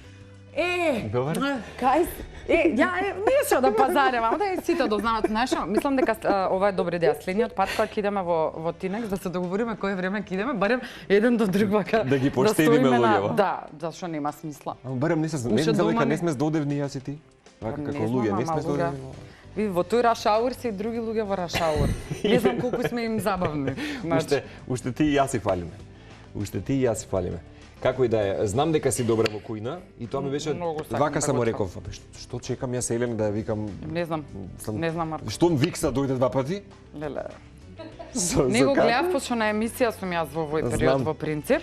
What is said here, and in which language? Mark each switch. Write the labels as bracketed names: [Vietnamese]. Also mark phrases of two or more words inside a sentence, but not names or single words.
[Macedonian] Кај нешто да пазаревам, да сите дознават нешто. Мислам дека ова е добра идеја. Следниот пат кога ќе идеме во Тинекс да се договориме кој време ќе идеме, барем еден до друг вака. Да ги поштедиме луѓето. Да, зашто нема смисла. Барем не се дека не сме здодевни јас и ти. Вака како луѓе не сме здодевни. Ви во тој [English] rush hour [Macedonian] се и други луѓе во [English] rush hour. [Macedonian] Не знам колку сме им забавни. Уште ти и јас си фалиме. Уште ти и јас си фалиме. Како и да е, знам дека си добра во кујна и тоа ми беше вака да само го реков, што чекам јас Елена да ја викам. Не знам, не знам, Марко. Што Викса дојде 2 пати? Леле. Не го гледав, пошто на емисија сум јас во овој период во принцип.